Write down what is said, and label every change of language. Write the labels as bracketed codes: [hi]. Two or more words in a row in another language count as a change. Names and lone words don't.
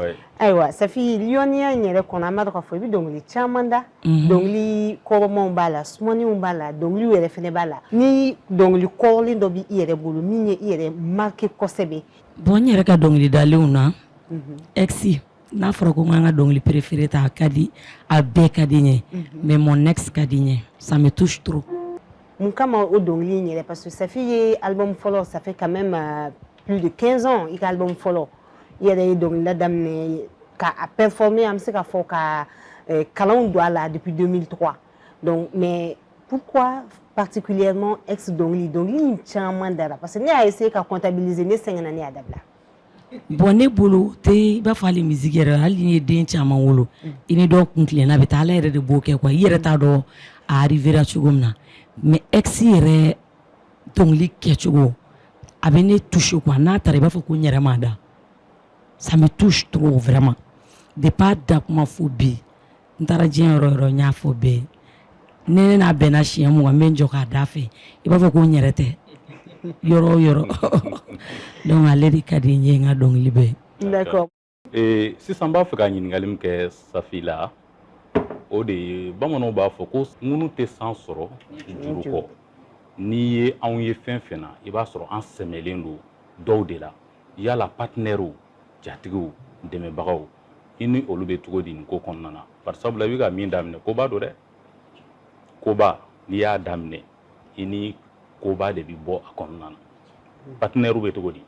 [bm] Ayiwa Safi lioniya in yɛrɛ kɔnɔ an b'a dɔn k'a fɔ i bɛ dɔnkili caman da dɔnkili kɔrɔmanw b'a la sumaninw b'a la dɔnkiliw yɛrɛ fɛnɛ b'a la ni dɔnkili kɔrɔlen dɔ bɛ i yɛrɛ bolo min ye i yɛrɛ marqué kosɛbɛ. Bon n yɛrɛ ka dɔnkili dalenw na ex n'a fɔra ko n ka dɔnkili préféré ta a ka di a bɛɛ ka di n ye [fr] mais mon ex [bm] ka di n ye [fr] ça me touche trop. [bm] Mun kama o dɔnkili in yɛrɛ [fr] parce que [bm] Safi ye album fɔlɔ [fr] ça fait quand même plus de 15 ans [bm] i ka album fɔlɔ i yɛrɛ ye dɔnkilida daminɛ k'a performer an bɛ se k'a fɔ ka kalanw don a la [fr] depuis 2003 donc mais pourquoi particulièrement ex [bm] dɔnkili in caman dara [fr] parce que [bm] ne y'a essayé ka comptabiliser ne sɛgɛnna ne y'a dabila. Bon ne bolo tɛ i b'a fɔ hali musique yɛrɛ hali ni ye den caman wolo i ni dɔw kun tilenna bɛ taa ala yɛrɛ de b'o kɛ quoi i yɛrɛ t'a dɔn a arrivera cogo min na mais ex yɛrɛ dɔnkili kɛcogo a bɛ ne toucher quoi n'a taara i b'a fɔ ko n yɛrɛ m'a da [fr] ça me touche trop vraiment depuis [bm] a da kuma fo bi n taara diɲɛ yɔrɔ yɔrɔ n y'a fɔ bɛɛ ni ne n'a bɛnna siɲɛ mugan n bɛ n jɔ k'a da fɛ i b'a fɔ ko n yɛrɛ tɛ yɔrɔ o yɔrɔ donc ale de ka di n ye n ka dɔnkili bɛɛ. [fr] D'accord. [bm] Sisan n b'a fɛ ka ɲininkali min kɛ Safi la o de ye bamananw b'a fɔ ko ŋunu tɛ san sɔrɔ juru kɔ n'i ye anw ye fɛn fɛn na i b'a sɔrɔ an sɛmɛlen don dɔw de la yala partenaires jatigiw dɛmɛbagaw i ni olu bɛ cogo di nin ko kɔnɔna na bari sabula i bɛ ka min daminɛ koba don dɛ koba n'i y'a daminɛ i ni koba de bɛ bɔ a kɔnɔna na partenaires bɛ cogo di.